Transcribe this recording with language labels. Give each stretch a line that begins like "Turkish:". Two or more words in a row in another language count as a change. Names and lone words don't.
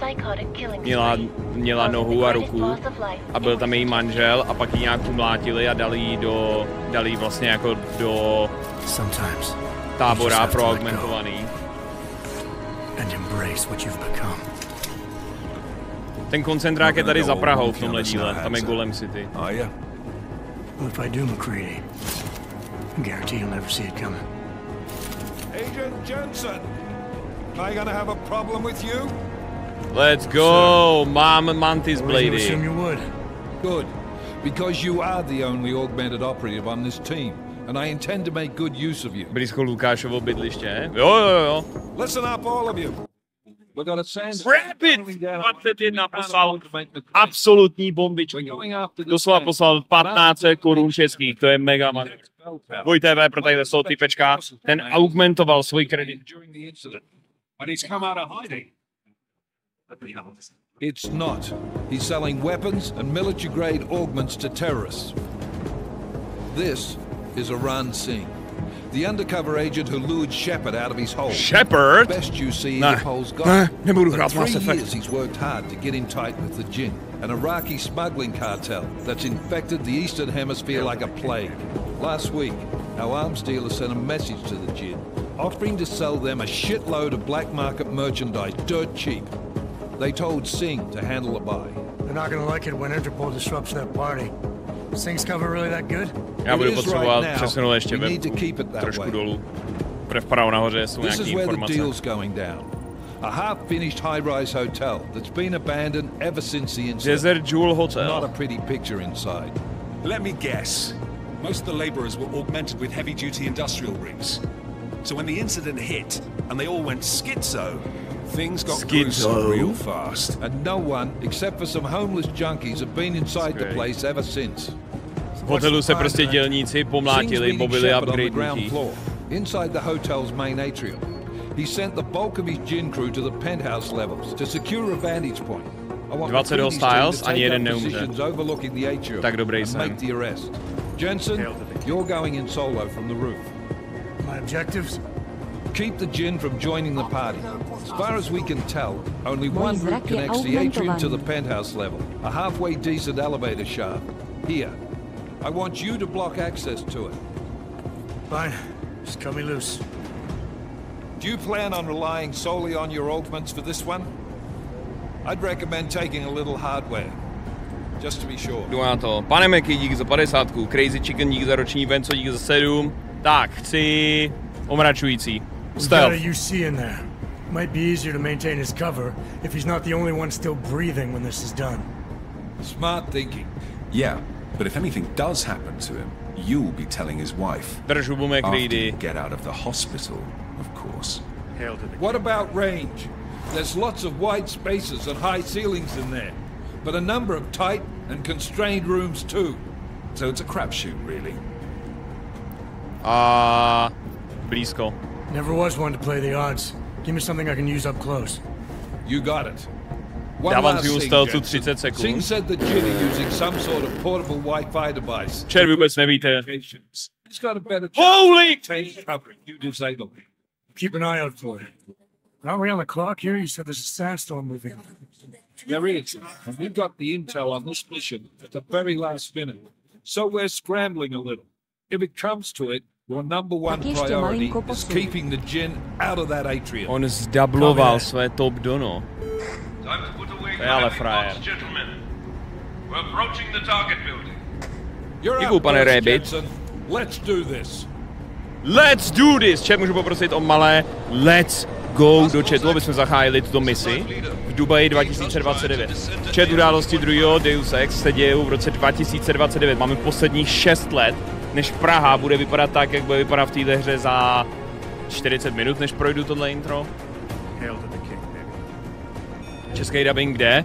Czech: Měla nohu a ruku a byl tam její manžel a pak ji nějak umlátili a dali ji vlastně jako do tábora pro augmentovaný. Ten koncentrák je tady za Prahou v tomhle díle, tam je Golem City.
English: If I do, McCready, I guarantee you'll never see it coming. Agent Jensen, am I gonna have a problem with you? Let's go, Mom Mantis I Blady. assume you would. Good, because you are the only augmented operative on this team, and I intend to make good use of you.
Czech: Blízko Lukášovo bydliště. Jo.
English: Listen up, all of you.
Czech: Rapid 21 poslal absolutní bombičku. Doslova poslal 15 korun českých, to je
English: mega man.
Czech: Voj TV pro tadyhle toho typečka, ten augmentoval svůj kredit.
English: It's not. He's selling weapons and military-grade augments to terrorists. This is Iran Singh, the undercover agent who lured Shepard out of his hole. Shepard? Best you see Interpol's got.
Czech: Nebudu
English: For
Czech: hrát Mass 3 Effect.
English: years he's worked hard to get in tight with the Jinn, an Iraqi smuggling cartel that's infected the Eastern Hemisphere like a plague. Last week, our arms dealer sent a message to the Jinn, offering to sell them a shitload of black market merchandise dirt cheap. They told Singh to handle the buy. They're not gonna like it when Interpol disrupts that party. Singh's cover really that good?
Czech: Já budu potřebovat přesunout ještě web trošku dolů. Bude vpravo nahoře, jsou nějaké informace.
English: A half-finished high-rise hotel that's been abandoned ever since the incident. Desert Jewel Hotel. Not a pretty picture inside. Let me guess. Most of the laborers were augmented with heavy-duty industrial rigs. So when the incident hit and they all went schizo, things got gruesome real fast. And no one, except for some homeless junkies, have been inside the place ever since.
Czech: V hotelu se prostě dělníci pomlátili, bobili upgrade.
English: Inside the hotel's main atrium, he sent the bulk of his Jinn crew to the penthouse levels to secure a vantage point. 20 hostiles,
Czech: ani jeden neumře. Tak dobrý jsem.
English: Jensen, you're going in solo from the roof. My objectives? Keep the Jinn from joining the party. As far as we can tell, only one route connects the atrium to the penthouse level. A halfway decent elevator shaft. Here. I want you to block access to it. Fine. Just cut me loose. Do you plan on relying solely on your augments for this one? I'd recommend taking a little hardware. Just to be sure.
Czech: Jdu na to. Pane Meky, dík za 50. Crazy Chicken, dík za roční Venco, dík za 7. Tak, chci omračující.
English: Stealth. We've got a UC in there. Might be easier to maintain his cover if he's not the only one still breathing when this is done. Smart thinking. Yeah, but if anything does happen to him, you'll be telling his wife.
Czech: Drž hubu,
English: After you get out of the hospital, of course. What about range? There's lots of wide spaces and high ceilings in there, but a number of tight and constrained rooms too. So it's a crapshoot, really.
Czech: Blízko.
English: Never was one to play the odds. Give me something I can use up close. You got it. One
Czech: Dávám
English: last
Czech: si
English: thing,
Czech: stealthu
English: Jensen.
Czech: 30 sekund.
English: Singh said the Jin are using some sort of portable Wi-Fi device.
Czech: Čer, vůbec nevíte.
English: It's got a better Holy! chance of covering you disable it. Keep an eye out for it. Aren't we on the clock here? You said there's a sandstorm moving. There is, and we got the intel on this mission at the very last minute. So we're scrambling a little. If it comes to it, your number one priority is keeping the Jin out of that atrium.
Czech: On zdabloval své top dono. To je ale frajer.
English: We're approaching the target building. You're
Czech: Děkuju,
English: up
Czech: pane
English: first, Rabbit. Jensen. Let's do this. Let's do this!
Czech: Chat, můžu poprosit o malé
English: let's go
Czech: do chatu, abychom zachájili tuto misi v Dubaji 2029. Chat, události druhého Deus Ex se dějou v roce 2029. Máme posledních 6 let, než Praha bude vypadat tak, jak bude vypadat v této hře za 40 minut, než projdu tohle intro. Český dubbing kde?